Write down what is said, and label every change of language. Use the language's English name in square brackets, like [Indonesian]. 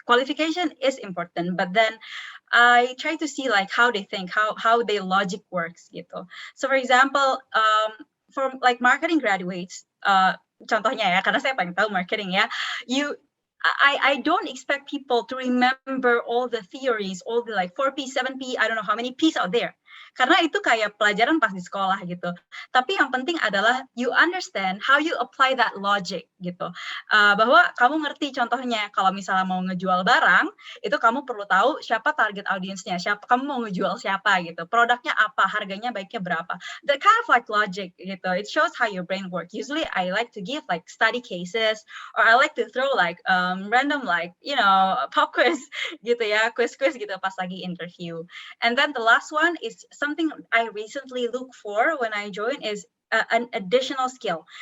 [English] Qualification is important, but then I try to see like how they think, how their logic works gitu. So for example, for like marketing graduates, [Indonesian] contohnya ya, karena saya paling tahu marketing ya, [English] I don't expect people to remember all the theories, all the like 4P, 7P, I don't know how many P's out there. [Indonesian] Karena itu kayak pelajaran pas di sekolah gitu. Tapi yang penting adalah [English] you understand how you apply that logic gitu. [Indonesian] Bahwa kamu ngerti contohnya kalau misalnya mau ngejual barang, itu kamu perlu tahu siapa target audiensnya, kamu mau ngejual siapa gitu, produknya apa, harganya baiknya berapa. [English] That kind of like logic gitu. It shows how your brain works. Usually I like to give like study cases, or I like to throw like random like pop quiz gitu ya, quiz gitu [Indonesian] pas lagi interview. [English] And then the last one is something I recently look for when I join is an additional skill.